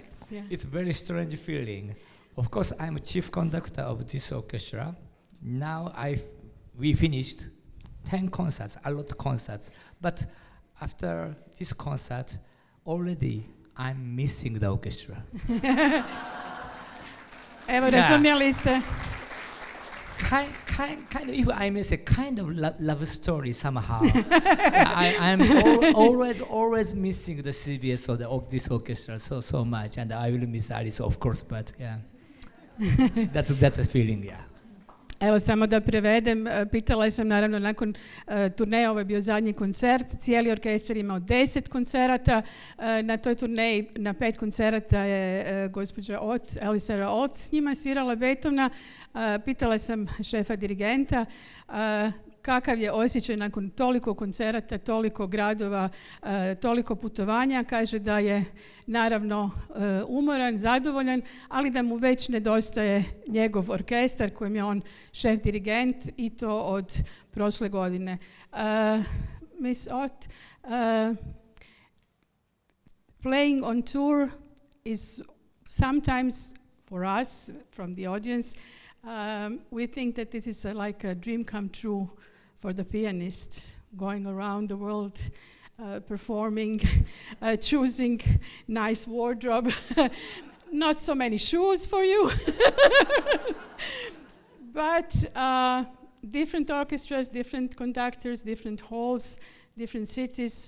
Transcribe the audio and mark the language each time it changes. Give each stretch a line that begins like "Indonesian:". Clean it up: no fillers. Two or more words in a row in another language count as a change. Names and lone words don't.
English: Yeah. It's a very strange feeling. Of course, I'm a chief conductor of this orchestra. Now we finished 10 concerts, a lot of concerts. But after this concert, already I'm missing the orchestra.
Croatian: Evo, razumjeli ste.
English: Kind of, if I may say, kind of love story somehow. I'm always missing the CBS of this orchestra so much, and I will miss Alice, of course, but yeah, that's a feeling, yeah.
Croatian: Evo, samo da prevedem, pitala sam naravno nakon turneje, ovo je bio zadnji koncert, cijeli orkestar imao 10 koncerata, na toj turneji na 5 koncerata je gospođa Ott, Alice Sarom Ott s njima svirala Beethovena. Pitala sam šefa dirigenta kakav je osjećaj nakon toliko koncerata, toliko gradova, toliko putovanja. Kaže da je naravno umoran, zadovoljan, ali da mu već nedostaje njegov orkestar kojem je on šef dirigent i to od prošle godine.
English: Miss Ott, playing on tour is sometimes for us, from the audience, we think that it is like a dream come true for the pianist, going around the world, performing, choosing nice wardrobe, not so many shoes for you, but different orchestras, different conductors, different halls, different cities.